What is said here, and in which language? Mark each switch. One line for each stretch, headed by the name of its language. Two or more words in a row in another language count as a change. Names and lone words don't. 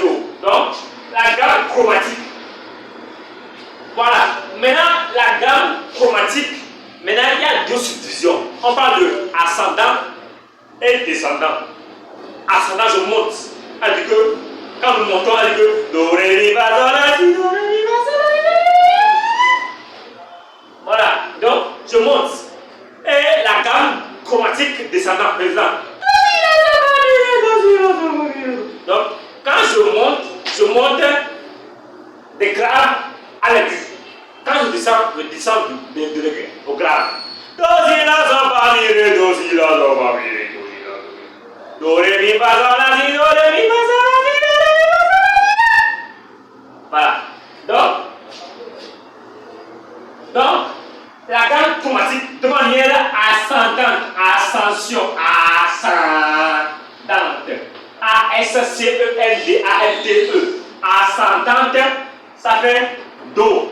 French: Donc, la gamme chromatique. Voilà. Maintenant, la gamme chromatique, maintenant, il y a deux subdivisions. On parle de ascendant et descendant. Ascendant, je monte. C'est-à-dire que, quand nous montons, on dit que do, ré, mi, fa, sol, la, si, do, ré, mi, fa, sol, la, si. Voilà. Donc, je monte. Et la gamme chromatique descendant, par exemple. Donc, quand je monte des graves à l'aigu. Quand je descends de l'aigu au grave. Do, si, la, sol, fa, mi, ré, do, si, la, sol, fa, mi, ré, do, si, la, sol. Do, ré, mi, fa, sol, la, si, do, ré, mi, fa, sol, la, si, do, ré, mi, fa, sol, la, si. Voilà. Donc, la gamme chromatique de manière ascendante, ascension, ascendante. A-S-C-E-N-D-A-N-T-E. Ascendante, ça fait Do.